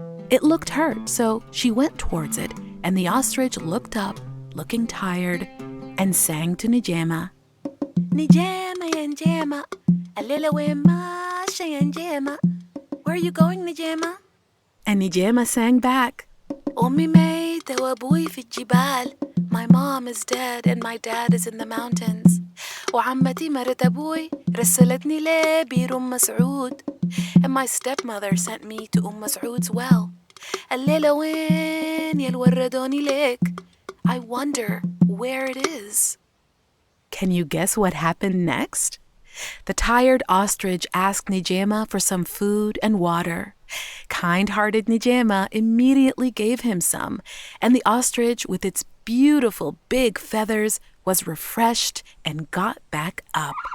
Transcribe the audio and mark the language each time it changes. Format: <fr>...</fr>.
<en>It looked hurt, so she went towards it, and the ostrich looked up, looking tired, and sang to Nijaima.</en> <ar>"Nijaima ya Nijaima, الليلة وين ماشية يا Nijaima.</ar> <en>Where are you going, Nijaima?" And Nijaima sang back,</en> <ar>"أمي ميتة وأبوي في الجبال.</ar> <en>My mom is dead and my dad is in the mountains.</en> <ar>وعمتي مرت أبوي رسلتني لبير مسعود.</ar> <en>And my stepmother sent me to Mas'ud's well.</en> <ar>الليلة وين يا الوردوني ليك.</ar> <en>I wonder where it is." Can you guess what happened next? The tired ostrich asked Nijaima for some food and water. Kind-hearted Nijaima immediately gave him some, and the ostrich with its beautiful big feathers was refreshed and got back up.</en>